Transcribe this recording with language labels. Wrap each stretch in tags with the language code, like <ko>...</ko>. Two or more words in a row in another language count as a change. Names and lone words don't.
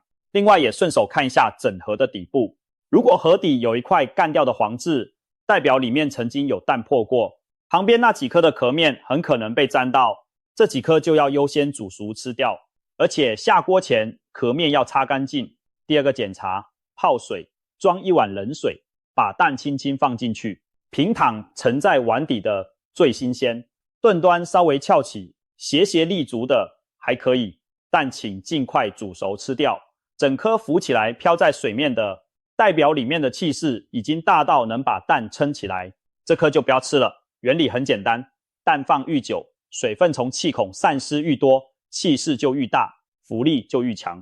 <zh>另外也順手看一下整盒的底部，如果盒底有一塊乾掉的黃漬，代表裡面曾經有蛋破過，旁邊那幾顆的殼面很可能被沾到，這幾顆就要優先煮熟吃掉，而且下鍋前殼面要擦乾淨。第2個檢查，泡水，裝1碗冷水，把蛋輕輕放進去，平躺沉在碗底的最新鮮，燉端稍微翹起，斜斜立足的還可以，但請盡快煮熟吃掉。整顆浮起來飄在水面的，代表裡面的氣勢已經大到能把蛋撐起來，這顆就不要吃了。原理很簡單，蛋放愈久，水分從氣孔散失愈多，氣勢就愈大，浮力就愈強。</zh>